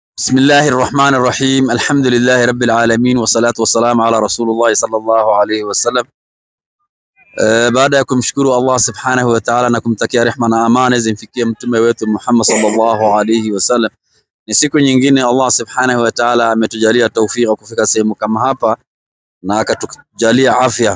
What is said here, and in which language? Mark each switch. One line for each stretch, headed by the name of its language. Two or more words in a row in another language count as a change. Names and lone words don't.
Arabic: بسم الله الرحمن الرحيم. الحمد لله رب العالمين والصلاة والسلام على رسول الله صلى الله عليه وسلم.
Swahili: Baada ya kumshukuru Allah
Arabic: سبحانه وتعالى
Swahili: na kumtakia rehma na amani zimfikie mtume wetu Muhammad
Arabic: صلى الله عليه وسلم,
Swahili: ni siku nyingine Allah
Arabic: سبحانه وتعالى
Swahili: ametujalia taufiki kufika sehemu kama hapa na akatujalia afya.